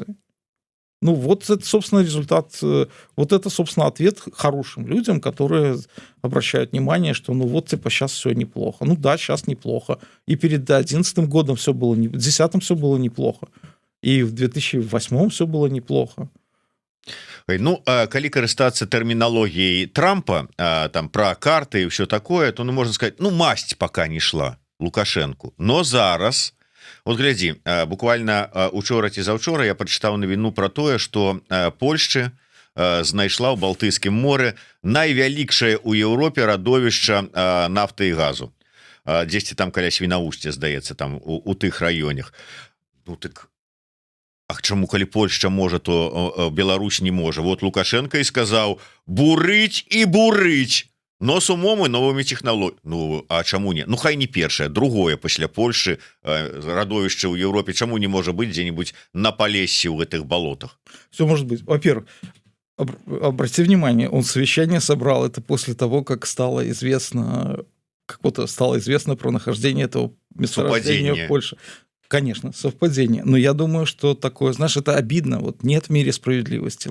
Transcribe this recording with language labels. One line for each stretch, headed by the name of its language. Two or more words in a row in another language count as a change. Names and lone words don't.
Russian: Ну, вот это, собственно, результат, вот это, собственно, ответ хорошим людям, которые обращают внимание, что, ну, вот, типа, сейчас все неплохо. Ну, да, сейчас неплохо. И перед 2011 годом все было, в 2010 все было неплохо. И в 2008 все было неплохо.
Belarusian: Ну, калі карыстацца тэрміналогіяй Трампа, там, пра карты і ўсё такое, то, ну, можна сказаць, ну, масць пока не шла Лукашенку. Но зараз... Вот глядзі, буквально учора ці заўчора я прачытаў навіну про тое, што Польшча знайшла ў Балтыйскім моры найвялікшае ў Еўропе радовішча нафты і газу. Дзесьці там каля Свінаусця, здаецца, там у тых раёнах. Ну так, а чаму калі Польшча можа, то Беларусь не можа? Вот Лукашенко і сказаў: бурыць і бурыць.
Russian: Но с умом и новыми технологиями.
Belarusian: Ну, а чаму не? Ну, хай не першае, другое пасля Польши радовішча ў Европе. Чаму не можа быть
Russian: где-нибудь на Полессі в этих болотах? Все может быть. Во-первых, обратите внимание, он совещание собрал это после того, как стало известно про нахождение этого месторождения в Польше. Конечно, совпадение. Но я думаю, что такое, знаешь, это обидно. Вот нет в мире справедливости.